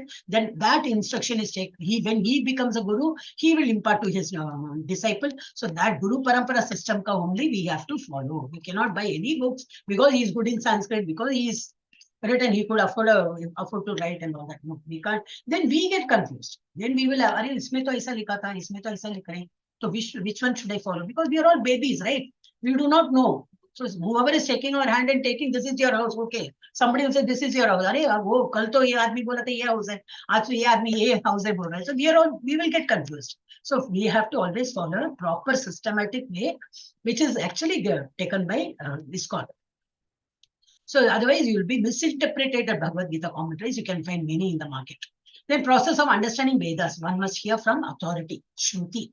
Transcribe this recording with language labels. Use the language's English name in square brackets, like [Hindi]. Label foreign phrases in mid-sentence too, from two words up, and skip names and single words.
[English] Then that instruction is taken. When he becomes a guru, he will impart to his disciple. So that Guru Parampara system only we have to follow. We cannot buy any books because he is good in Sanskrit, because he is written, he could afford to write and all that. No, we can't. Then we get confused. Then we will have, [Hindi] इसमें तो ऐसा लिखा था, इसमें तो ऐसा लिख रहे हैं. [English] So which one should I follow? Because we are all babies, right? We do not know. So whoever is taking our hand and taking, this is your house, okay. Somebody will say, this is your house. [Hindi] कल तो ये आदमी बोला था ये house है। आज तो ये आदमी ये house है बोल रहा है. [English] So we will get confused. So we have to always follow a proper systematic way, which is actually taken by ISKCON. So otherwise you will be misinterpreted Bhagavad Gita commentaries. You can find many in the market. Then process of understanding Vedas, one must hear from authority, Shruti.